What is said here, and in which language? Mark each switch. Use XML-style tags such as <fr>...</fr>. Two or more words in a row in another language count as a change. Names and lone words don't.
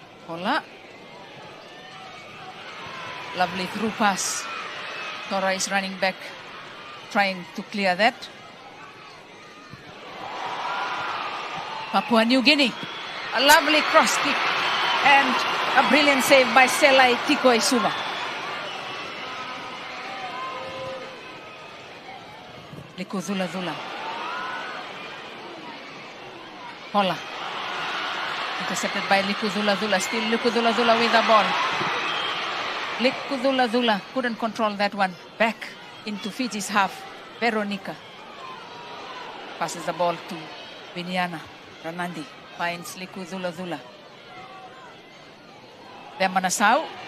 <en>Hola. Lovely through pass. Tora is running back, trying to clear that. Papua New Guinea. A lovely cross kick and a brilliant save by Selai Tikoi Suba. Liku Zula Zula. Hola. Intercepted by Liku Zula Zula. Still Liku Zula Zula with the ball. Liku Zula Zula couldn't control that one. Back into Fiji's half. Veronica passes the ball to Viniana. Ranandi finds Liku Zula Zula. Then Manasau.</en>